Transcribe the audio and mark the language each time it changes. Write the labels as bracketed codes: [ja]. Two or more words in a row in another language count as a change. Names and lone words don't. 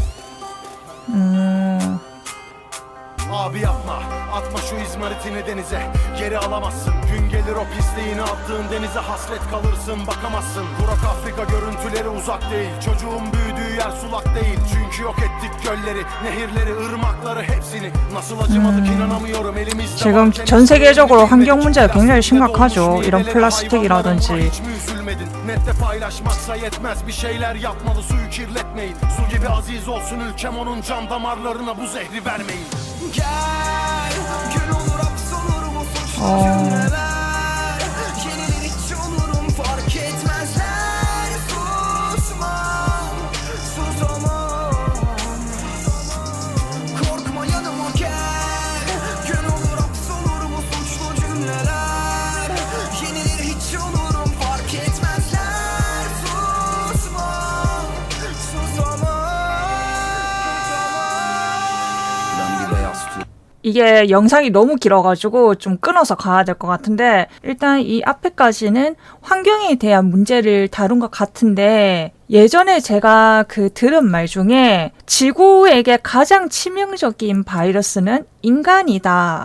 [tr] Abi yapma, atma şu izmaritini denize. Geri alamazsın, gün gelir o pisliğini attığın denize hasret kalırsın, bakamazsın. Burak Afrika görüntüleri uzak değil. Çocuğun büyüdüğü yer sulak değil. Çünkü yok ettik gölleri, nehirleri, ırmakları hepsini. Nasıl acımadık inanamıyorum elimizde. [ko] 지금 전 세계적으로 환경 문제가 굉장히 심각하죠. 이런 플라스틱이라든지. [tr] Nette paylaşmaksa yetmez, bir şeyler yapmalı, suyu kirletmeyin. Su gibi aziz olsun ülkem, onun can damarlarına bu zehri vermeyin. Gel, gün olur hapsolur bu suçlu cümleler. Yenilir hiç olurum fark etmezler. Susmam, susamam. Korkma yanıma gel. Gün olur hapsolur bu suçlu cümleler. Yenilir hiç olurum fark etmezler. Susmam, susamam. [ko] 이게 영상이 너무 길어가지고 좀 끊어서 가야 될 것 같은데 일단 이 앞에까지는 환경에 대한 문제를 다룬 것 같은데 예전에 제가 들은 말 중에 지구에게 가장 치명적인 바이러스는 인간이다.